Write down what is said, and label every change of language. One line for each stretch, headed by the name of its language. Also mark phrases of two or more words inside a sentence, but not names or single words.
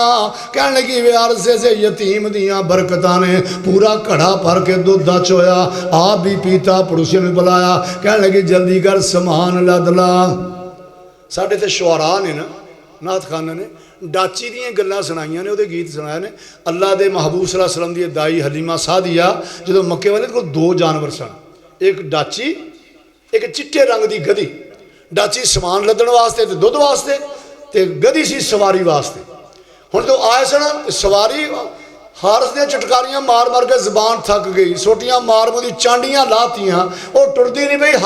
Punjabi: ਕਹਿਣ ਲੱਗੀ ਵੇ ਹਾਰਿਸ ਸੇ ਯਤੀਮ ਦੀਆਂ ਬਰਕਤਾਂ ਨੇ ਪੂਰਾ ਘੜਾ ਭਰ ਕੇ ਦੁੱਧ ਦਾ ਚੋਇਆ, ਆਪ ਵੀ ਪੀਤਾ, ਪੜੋਸੀਆਂ ਨੂੰ ਬੁਲਾਇਆ। ਕਹਿਣ ਲੱਗੀ ਜਲਦੀ ਕਰ ਸਮਾਨ ਲੱਦ ਲਾ। ਸਾਡੇ ਤੇ ਸ਼ੁਆਰਾ ਨੇ ਨਾ, ਨਾਤ ਖਾਨਾ ਨੇ ਡਾਚੀ ਦੀਆਂ ਗੱਲਾਂ ਸੁਣਾਈਆਂ ਨੇ, ਉਹਦੇ ਗੀਤ ਸੁਣਾਏ ਨੇ। ਅੱਲਾ ਦੇ महबूब
Arabic: صلى الله عليه وسلم
Punjabi: ਦੀ ਦਾਈ ਹਲੀਮਾ ਸਾਦੀਆ ਜਦੋਂ ਮੱਕੇ ਵਾਲੇ ਕੋਲ ਦੋ ਜਾਨਵਰ ਸਨ, ਇੱਕ ਡਾਚੀ ਇੱਕ ਚਿੱਟੇ ਰੰਗ ਦੀ ਗਧੀ। ਡਾਚੀ ਸਮਾਨ ਲੱਦਣ ਵਾਸਤੇ ਤੇ ਦੁੱਧ ਵਾਸਤੇ, ਤੇ ਗਧੀ ਸੀ ਸਵਾਰੀ ਵਾਸਤੇ। ਹੁਣ ਜੋ ਆਏ ਸਨ ਸਵਾਰੀ ਹਾਰਸ ਦੀਆਂ ਚਟਕਾਰੀਆਂ ਮਾਰ ਮਾਰ ਕੇ ਜ਼ਬਾਨ ਥੱਕ ਗਈ, ਸੋਟੀਆਂ ਮਾਰ ਉਹਦੀ ਚਾਂਡੀਆਂ ਲਾਤੀਆਂ, ਉਹ ਟੁਰਦੀ ਨਹੀਂ ਪਈ।